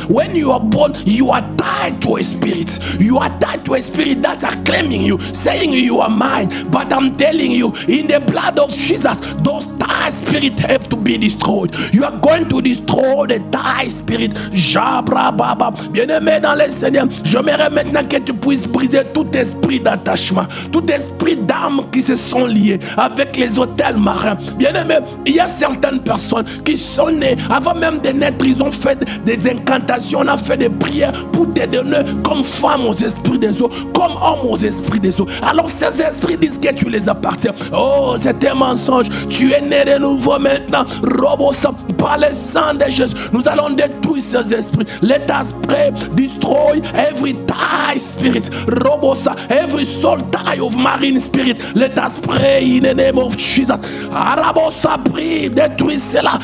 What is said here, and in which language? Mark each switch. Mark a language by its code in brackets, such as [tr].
[en] When you are born, you are tied to a spirit. You are tied to a spirit that are claiming you, saying you are mine. But I'm telling you, in the blood of Jesus, those tied spirits have to be destroyed. You are going to destroy the tied spirit. Jabra Baba. [fr] Bien-aimé dans le Seigneur, j'aimerais maintenant que tu puisses briser tout esprit d'attachement, tout esprit d'âme qui se sont liés avec les hôtels marins. Bien-aimé, il y a certaines personnes qui sont nées, avant même de naître, ils ont fait des incantations, on a fait des prières pour te donner comme femme aux esprits des eaux, comme homme aux esprits des eaux. Alors ces esprits disent que tu les appartiens. Oh, c'est un mensonge. Tu es né de nouveau maintenant. Robosa, par le sang de Jésus, nous allons détruire ces esprits. [en] Let us pray, destroy every tie spirit. Robosa, every soul tie of marine spirit. Let us pray in the name of Jesus. [fr] Arabosa, prie, détruis cela.